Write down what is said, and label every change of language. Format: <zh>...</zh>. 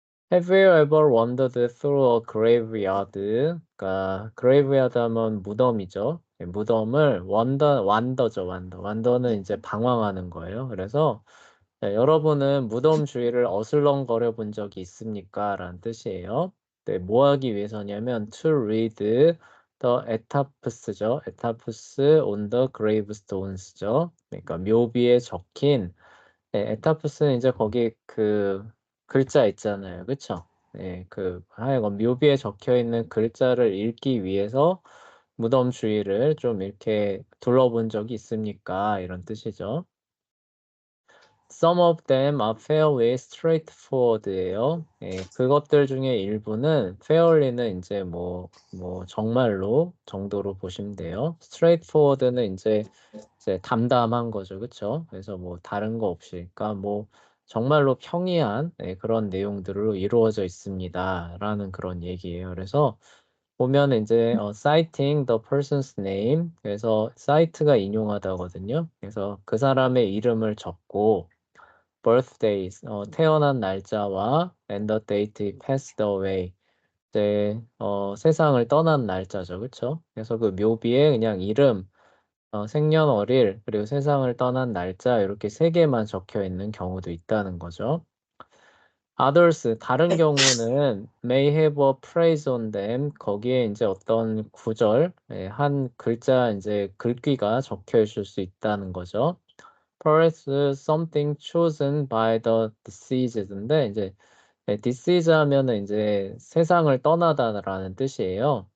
<en>Have you ever wandered through a graveyard?</en> <ko>그러니까 graveyard 하면 무덤이죠. 무덤을 wander죠, wander. wander는 이제 방황하는 거예요. 그래서 네, 여러분은 무덤 주위를 어슬렁거려 본 적이 있습니까? 라는 뜻이에요. 네, 뭐 하기 위해서냐면</ko> <en>to read the etaphs</en> <ko>죠.</ko> <en>etaphs on the gravestones죠.</en> <ko>그러니까 묘비에 적힌 네, 에타프스는 이제 거기 그 글자 있잖아요. 그쵸? 네, 그 하여간 묘비에 적혀 있는 글자를 읽기 위해서 무덤 주위를 좀 이렇게 둘러본 적이 있습니까? 이런 뜻이죠.</ko> <en>Some of them are fairly straightforward예요.</en> <ko>예, 그것들 중에 일부는 fairly는 이제 뭐 정말로 정도로 보시면 돼요. straightforward는 이제 담담한 거죠, 그렇죠? 그래서 뭐 다른 거 없이, 그러니까 뭐 정말로 평이한 예, 그런 내용들로 이루어져 있습니다라는 그런 얘기예요. 그래서 보면 이제</ko> <en>citing the person's name,</en> <ko>그래서 cite가 인용하다거든요. 그래서 그 사람의 이름을 적고 birthdays, 태어난 날짜와</ko> <en>and the date he passed away,</en> <ko>이제 세상을 떠난 날짜죠, 그렇죠? 그래서 그 묘비에 그냥 이름, 생년월일, 그리고 세상을 떠난 날짜 이렇게 세 개만 적혀 있는 경우도 있다는 거죠.</ko> <en>Others,</en> <ko>다른 경우는</ko> <en>may have a phrase on them.</en> <ko>거기에 이제 어떤 구절, 예, 한 글자 이제 글귀가 적혀 있을 수 있다는 거죠.</ko> <en>Perhaps something chosen by the deceased</en> <ko>인데 이제 deceased 하면은 이제 세상을 떠나다라는 뜻이에요.</ko>